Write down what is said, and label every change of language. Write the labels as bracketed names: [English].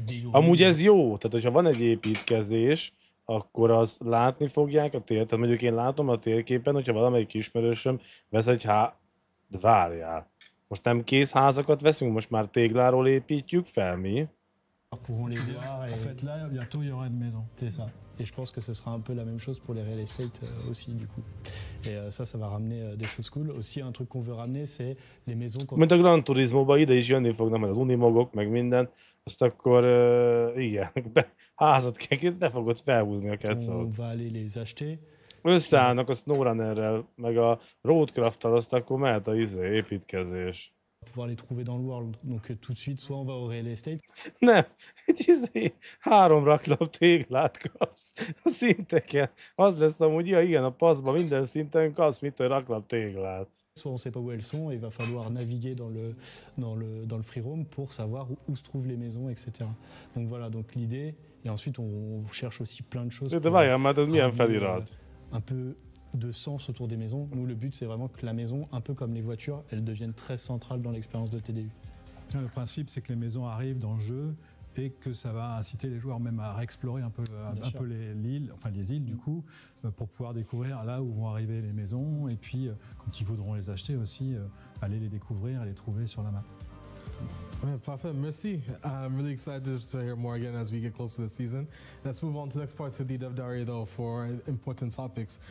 [Hungarian] Amúgy ez jó, tehát hogyha van egy építkezés, akkor azt látni fogják a tér. Tehát mondjuk én látom a térképen, hogyha valamelyik ismerősöm vesz egy De várjál. Most nem kész házakat veszünk, most már tégláról építjük fel, mi? [French] Pourront les voir. En fait, là, bientôt, il y aura une maison. C'est ça. Et je pense que ce sera un peu la même chose pour les real estate aussi, du coup. Et ça va ramener des choses cool. Aussi, un truc qu'on veut ramener, c'est les maisons... [Hungarian] Mint a Gran Turismo-ba ide is jönni fognak, majd az unimogok, meg minden. Azt akkor, igen, házat kell, te fogod felhúzni a kecót. [French] On va aller les acheter. [Hungarian] Összeállnak a SnowRunnerrel, meg a Roadcraft-tal, azt akkor mehet a építkezés. [French] Pouvoir les trouver dans le world. Donc tout de suite, soit on va au real estate. [Hungarian] Nem, egy 3 raklap téglát kapsz a szinteken. Az lesz amúgy, igen, a paszban minden szinten kapsz, mint egy raklap téglát. [French] Soit on sait pas où elles sont, et il va falloir naviguer dans le free roam pour savoir où se trouvent les maisons, etc. Donc voilà, donc l'idée, et ensuite on cherche aussi plein de choses. [Hungarian] De várjál, már ez milyen felirat? [French] Un peu de sens autour des maisons. Nous, le but, c'est vraiment que la maison, un peu comme les voitures, elle devienne très centrale dans l'expérience de TDU. Le principe, c'est que les maisons arrivent dans le jeu et que ça va inciter les joueurs même à réexplorer un peu les îles du coup, pour pouvoir découvrir là où vont arriver les maisons et puis quand ils voudront les acheter aussi, aller les découvrir et les trouver sur la map. Ouais, parfait, merci. [English] I'm really excited to hear more again as we get close to the season. Let's move on to the next part of the Dev Diary though for important topics.